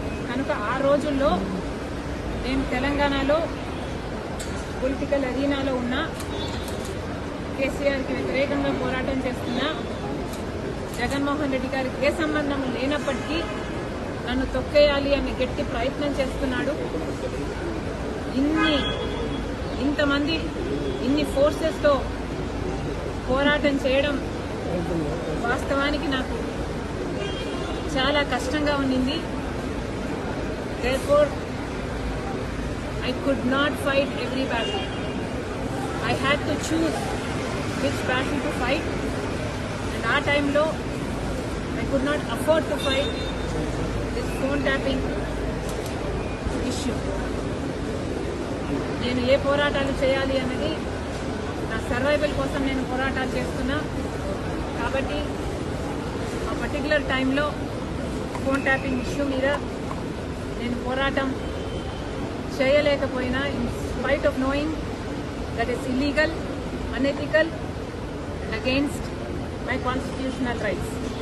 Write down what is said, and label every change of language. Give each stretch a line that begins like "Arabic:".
Telugu: కనుక ఆ రోజుల్లో నేను తెలంగాణలో పొలిటికల్ అరీనాలో ఉన్న కేసీఆర్కి వ్యతిరేకంగా పోరాటం చేస్తున్న జగన్మోహన్ రెడ్డి గారికి ఏ సంబంధం లేనప్పటికీ నన్ను తొక్కేయాలి అని గట్టి ప్రయత్నం చేస్తున్నాడు. ఇంతమంది ఇన్ని ఫోర్సెస్తో పోరాటం చేయడం వాస్తవానికి నాకు చాలా కష్టంగా ఉండింది.
English: Therefore, I could not fight every battle. I had to choose which battle to fight, and our time low, I could not afford to fight this phone tapping issue.
Telugu: నేను ఏ పోరాటాలు చేయాలి అన్నది నా సర్వైవల్ కోసం నేను పోరాటాలు చేస్తున్నా. కాబట్టి ఆ పర్టికులర్ టైంలో ఫోన్ ట్యాపింగ్ ఇష్యూ మీద నేను పోరాటం చేయలేకపోయినా,
English: In spite of knowing that is illegal, unethical and against my constitutional rights.